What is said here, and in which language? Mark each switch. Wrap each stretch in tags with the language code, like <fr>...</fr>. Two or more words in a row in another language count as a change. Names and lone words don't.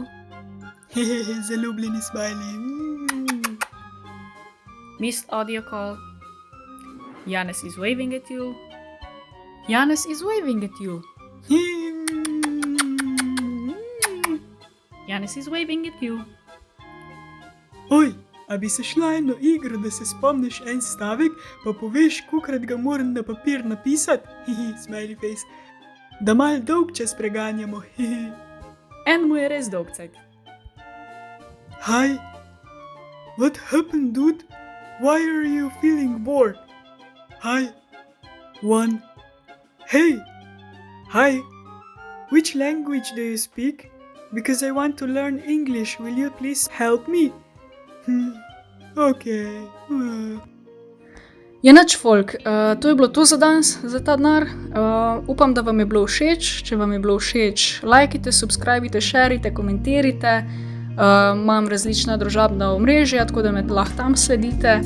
<sl>Hehehe, zaljubljeni smiley.</sl> <en>Missed audio call. Janis is waving at you. Janis is waving at you. Janis is waving at you.</en> <sl>Oj, a bi se šla eno igro, da se spomniš en stavek, pa poveš, kolikrat ga moram na papir napisati? Smiley face. Da mal dolg čas preganjamo. En mu je res dolg cajt.</sl> <en>Hi. What happened, dude? Why are you feeling bored? Hi. 1. Hey. Hi. Which language do you speak? Because I want to learn English. Will you please help me? Okay.</en> <sl>Je nič, folk, to je bilo to za danes, za ta denar. Upam, da vam je bilo všeč. Če vam je bilo všeč, lajkite, subskrbite, šerite, komentirajte. Imam različna družabna omrežja, tako da me lahko tam sledite.</sl>